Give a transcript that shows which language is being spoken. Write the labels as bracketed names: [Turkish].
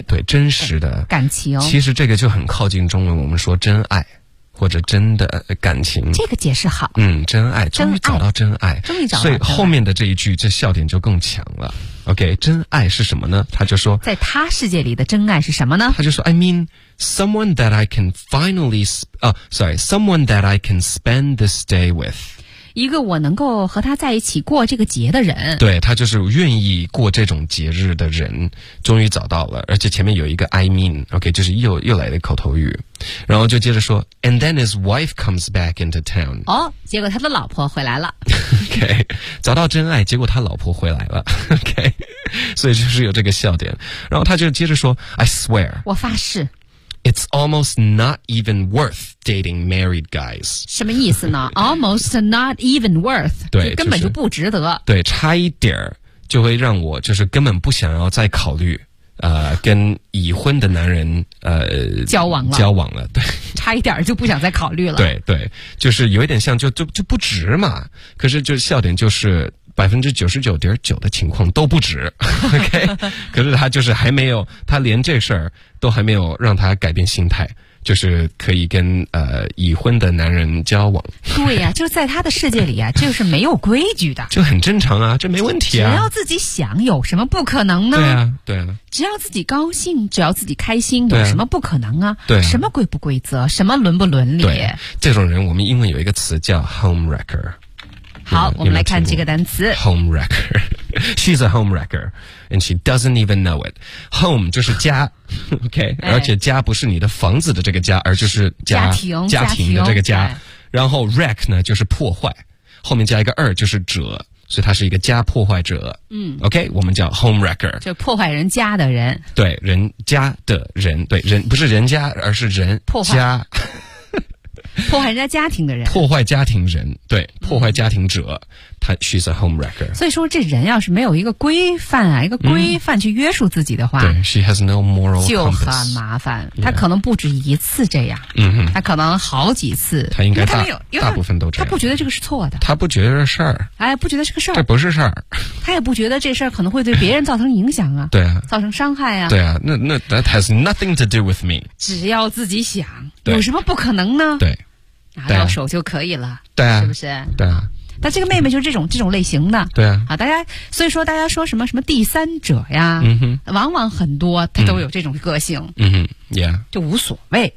[Chinese] 嗯、对，真实的感情。其实这个就很靠近中文我们说真爱或者真的感情，这个解释好。嗯，真爱，终于找到真爱，终于找到。所以后面的这一句，这笑点就更强了。 OK， 真爱是什么呢？他就说，在他世界里的真爱是什么呢？他就说 [English] ，I mean someone that I can finally someone that I can spend this day with， [Chinese] 一个我能够和他在一起过这个节的人。对，他就是愿意过这种节日的人，终于找到了，而且前面有一个 [English] I mean， [Chinese] OK，、okay, 就是又来的口头语。然后就接着说 [English] And then his wife comes back into town， [Chinese] 哦，结果他的老婆回来了。 OK， 找到真爱，结果他老婆回来了。OK， 所以就是有这个笑点。然后他就接着说 [English] I swear， [Chinese] 我发誓 [English] It's almost not even worth dating married guys。 [Chinese] 什么意思呢？ [English] Almost not even worth， [Chinese] 对，根本就不值得、就是、对，差一点就会让我就是根本不想要再考虑跟已婚的男人交往了，交往了，对，差一点就不想再考虑了。对对，就是有一点像就不值嘛。可是就笑点就是 99.9% 的情况都不值。 OK， 可是他就是还没有，他连这事儿都还没有让他改变心态，就是可以跟已婚的男人交往。对呀、啊，就在他的世界里啊，就是没有规矩的，就很正常啊，这没问题啊。只要自己想，有什么不可能呢？对啊，对啊。只要自己高兴，只要自己开心，有什么不可能啊？对啊，什么规不规则，什么伦不伦理？对，这种人，我们英文有一个词叫 home wrecker。好，我们来看这个单词 home wrecker。 [English] She's a home wrecker and she doesn't even know it. [Chinese] Home 就是家 OK、哎、而且家不是你的房子的这个家，而就是家庭的这个家。然后 wreck 呢就是破坏，后面加一个二就是者，所以他是一个家破坏者。嗯 OK， 我们叫 home wrecker，就破坏人家的人。对，人家的人，对，人不是人家，而是人破坏家破坏人家家庭的人，破坏家庭人，对，破坏家庭者、嗯、他 [English] she's a home wrecker。 [Chinese] 所以说这人要是没有一个规范啊，一个规范去约束自己的话、嗯、对 [English] she has no moral compass， [Chinese] 就很麻烦。他可能不止一次这样，嗯哼，他可能好几次，他应该他没有，因为大部分都这样，他不觉得这个是错的，他不觉得这事儿，哎，不觉得是个事儿，这不是事儿，他也不觉得这事儿可能会对别人造成影响啊对啊，造成伤害啊，对啊，那 [English] that has nothing to do with me， [Chinese] 只要自己想，有什么不可能呢？对，拿到手就可以了，对、啊、是不是？对啊，那这个妹妹就是这种类型的，对 啊大家，所以说大家说什么什么第三者呀，嗯哼，往往很多她都有这种个性，嗯哼 ，yeah，就无所谓